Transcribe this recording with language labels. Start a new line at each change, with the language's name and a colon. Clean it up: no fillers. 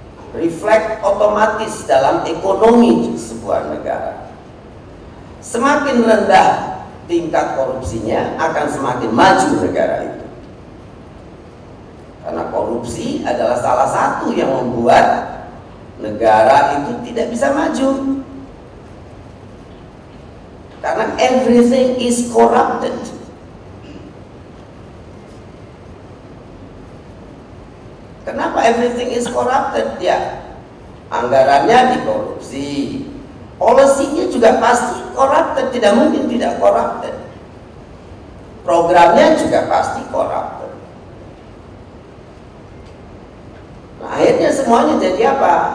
Indonesian: Refleks otomatis dalam ekonomi sebuah negara. Semakin rendah tingkat korupsinya akan semakin maju negara itu. Karena korupsi adalah salah satu yang membuat negara itu tidak bisa maju. Karena
English: everything is corrupted.
Indonesian: Kenapa
English: everything is corrupted?
Indonesian: Ya, anggarannya dikorupsi, polisinya juga pasti corrupted, tidak mungkin tidak corrupted. Programnya juga pasti corrupted. Nah, akhirnya semuanya jadi apa?